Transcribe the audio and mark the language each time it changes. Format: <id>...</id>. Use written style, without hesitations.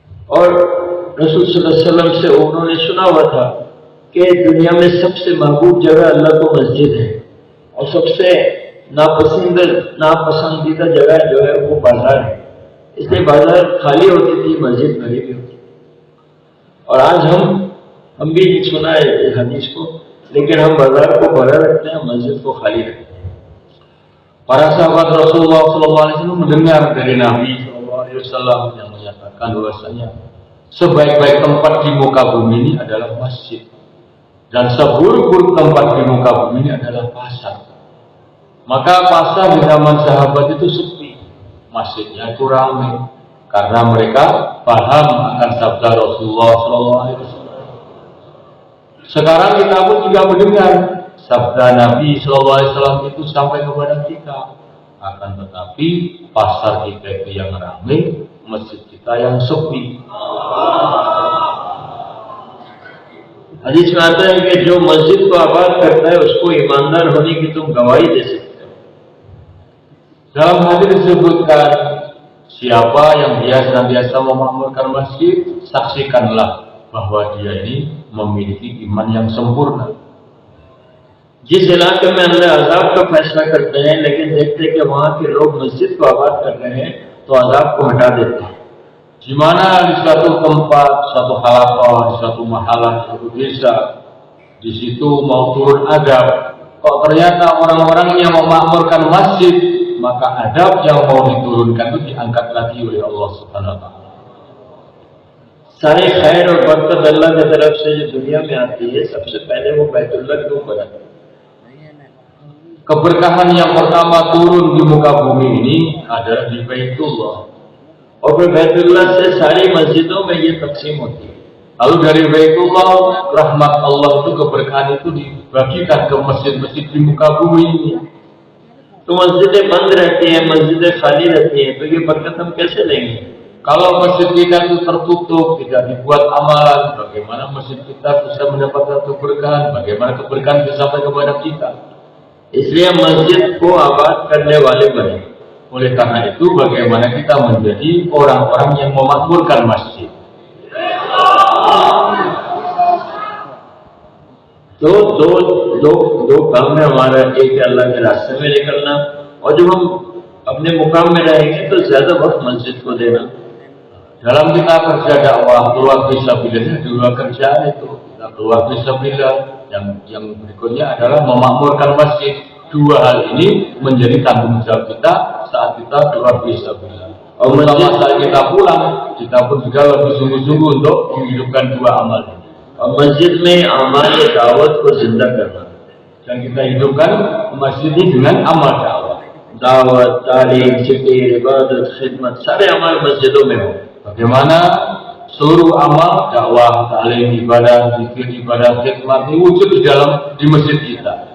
<hi>और रसूल सल्लल्लाहु अलैहि वसल्लम से उन्होंने सुना हुआ था कि दुनिया में सबसे महबूब जगह अल्लाह को मस्जिद है और सबसे नापसंदीदा जगह जो है वो बाजार है। इसलिए बाजार खाली होती थी, मस्जिद भरी भी होती। और आज हम भी सुना है इस हदीस को, लेकिन हम बाजार को भरा रखते हैं, मस्जिद को खाली रखते हैं।</hi> <id>Para sahabat Rasulullah SAW mendengar dari Nabi SAW yang menyatakan bahwasanya sebaik-baik tempat di muka bumi ini adalah masjid, dan seburuk-buruk tempat di muka bumi ini adalah pasar. Maka pasar di zaman sahabat itu sepi, masjidnya itu ramai, karena mereka paham akan sabda Rasulullah SAW. Sekarang kita pun juga mendengar sabda Nabi SAW itu sampai kepada kita. Akan tetapi pasar kita itu yang ramai, masjid kita yang sepi.</id> <hi>हदीस में आता है कि जो मस्जिद को आबाद करता है उसको ईमानदार होने की तुम गवाही दे सकते हो।</hi> <id>Dalam hadis disebutkan, siapa yang biasa memakmurkan masjid, saksikanlah bahwa dia ini memiliki iman yang sempurna.</id> <hi>जिस इलाके में अल्लाह अजाब का फैसला करते हैं, लेकिन देखते हैं कि वहां के लोग मस्जिद को आबाद कर रहे हैं, तो अजाब को हटा देते हैं।</hi> <id>Di mana di suatu tempat, suatu halaqah, di suatu mahalah, suatu desa, di situ mau turun adab, kok ternyata orang-orang yang memakmurkan masjid, maka adab yang mau diturunkan itu diangkat lagi oleh Allah Subhanahu wa taala.</id> <hi>सारी खैर और बरकत अल्लाह की तरफ से जो दुनिया में आती है, सबसे पहले वो बैतुल्लाह के ऊपर आती है।</hi> <id>Keberkahan yang pertama turun di muka bumi ini adalah di Baitullah.</id> <hi>और फिर बैतुल्लाह से सारी मस्जिदों में ये तकसीम होती है।</hi> <id>Lalu dari Baitullah, rahmat Allah itu, keberkahan itu dibagikan ke masjid-masjid di muka bumi ini.</id> <hi>तो मस्जिदें बंद रहती हैं, मस्जिदें खाली रहती हैं, तो ये बरकत हम कैसे लेंगे?</hi> <id>Kalau masjid kita itu tertutup, tidak dibuat amalan, bagaimana masjid kita bisa mendapatkan keberkahan? Bagaimana keberkahan bisa sampai kepada kita?</id> <hi>इसलिए मस्जिद को आबाद करने वाले बने।</hi> <id>Oleh karena itu, bagaimana kita menjadi orang-orang yang memakmurkan masjid?</id> <hi>तो दो काम है हमारा। एक है अल्लाह के रास्ते में निकलना, और जब हम अपने मुकाम में रहेंगे तो ज्यादा वक्त मस्जिद को देना।</hi> <id>Dalam kita kerja dakwah, keluar fisabilillah, dua kerjaan itu. Kita keluar fisabilillah, yang berikutnya adalah memakmurkan masjid. Dua hal ini menjadi tanggung jawab kita saat kita keluar fisabilillah. Terutama saat kita pulang, kita pun juga lebih sungguh-sungguh untuk menghidupkan dua amal ini.</id> <hi>और मस्जिद में अमाल दावत को जिंदा करना,</hi> <id>Dan kita hidupkan masjid ini dengan amal dakwah.</id> <hi>दावत, तालीम, जिक्र, इबादत, खिदमत सारे अमाल मस्जिदों में हो।</hi> <id>Bagaimana seluruh amal dakwah, ta'lim, ibadah, zikir, ibadah, khidmat ini wujud di masjid kita.</id>